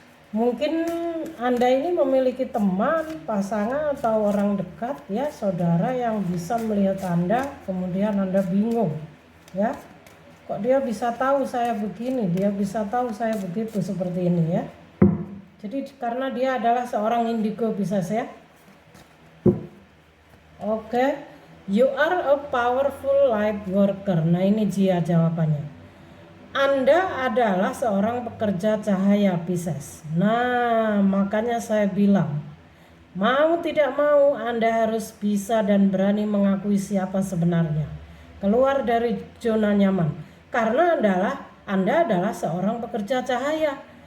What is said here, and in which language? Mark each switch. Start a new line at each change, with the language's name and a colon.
Indonesian: Mungkin Anda ini memiliki teman, pasangan, atau orang dekat, ya, saudara yang bisa melihat Anda, kemudian Anda bingung, ya. Kok dia bisa tahu saya begini, dia bisa tahu saya begitu, seperti ini, ya. Jadi karena dia adalah seorang indigo, bisa saya. Oke.
English: You are a powerful light worker.
Indonesian: Nah, ini Jia jawabannya. Anda adalah seorang pekerja cahaya, Pisces. Nah, makanya saya bilang, mau tidak mau Anda harus bisa dan berani mengakui siapa sebenarnya. Keluar dari zona nyaman. Karena Anda adalah seorang pekerja cahaya.